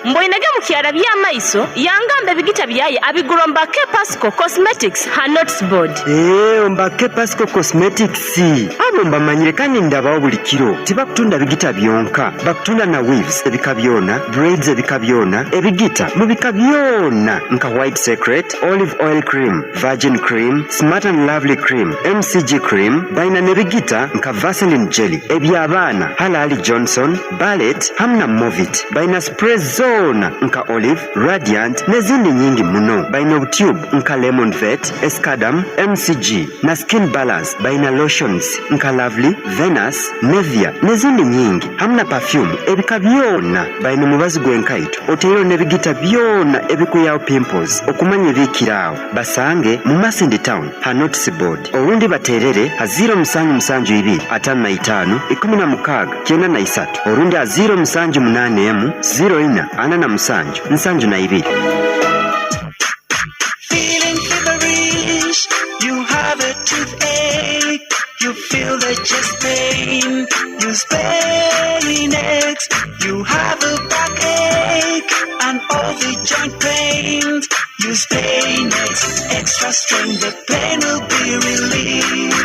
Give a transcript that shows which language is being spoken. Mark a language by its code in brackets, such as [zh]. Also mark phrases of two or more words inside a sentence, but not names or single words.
[nyo] mboinage mukyala by'amaiso yangamba ebigite byaye abigulomba Pasco Cosmetics Hanotsboard ombake Pasco Cosmetics abo mbamanyire kandi ndabawo buli kiro tibakutunda bigita byonka bakutunda na weaves ebika byona braids ebika byona ebigita mu bika byona nka white secret olive oil cream virgin cream smart and lovely cream MCG cream baina nebigita nka Vaseline jelly ebyabana Halali Johnson Ballet hamna Movit baina spray zone nka olive radiant nezindi nyingi muno baina tube nka lemon vet escadam MCG na skin balance baina lotions nka lovely Venus Nevia nezindi nyingi hamna perfume ebika byona baina mubazi gwenkaito otero nebigita byona ebikuyawo pimples okumanya bikirawo basange mu Masindi town Hanotsboard orundi baterere ha 0772 55 16 orundi ha 0788 04 47 [en] Feeling feverish, you have a toothache, you feel the chest pain, you sprain next, you have a backache, and all the joint pains, you stay next, extra strength, the pain will be relieved.